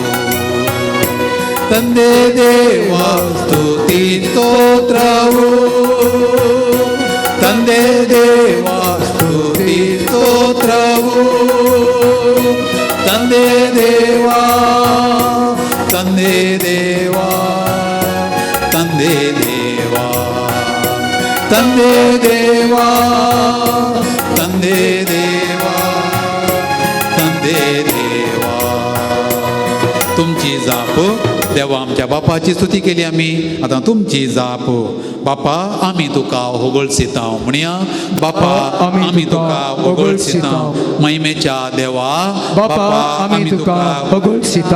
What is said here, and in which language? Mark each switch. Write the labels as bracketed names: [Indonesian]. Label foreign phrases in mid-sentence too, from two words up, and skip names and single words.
[Kannada] ತಂದೆ ದೇವ ಸ್ತುತಿ ಸ್ತೋತ್ರವು, ತಂದೆ ದೇವ ಸ್ತುತಿ ಸ್ತೋತ್ರವು, ತಂದೆ ದೇವ, ತಂದೆ ದೇವ, ತಂದೆ ದೇವ, ತಂದೆ ದೇವ, ತಂದೆ ದೇವ, ತಂದೆ ದೇವ. [Konkani] तुमची जाप देवा आमच्या बापाची स्तुती केली आमी. आतां तुमची जाप. बापा आमी तुका होगळसिता म्हणया. बापा आमी तुका होगळसिता. महिमेच्या देवा बापा आमी तुका होगळसिता.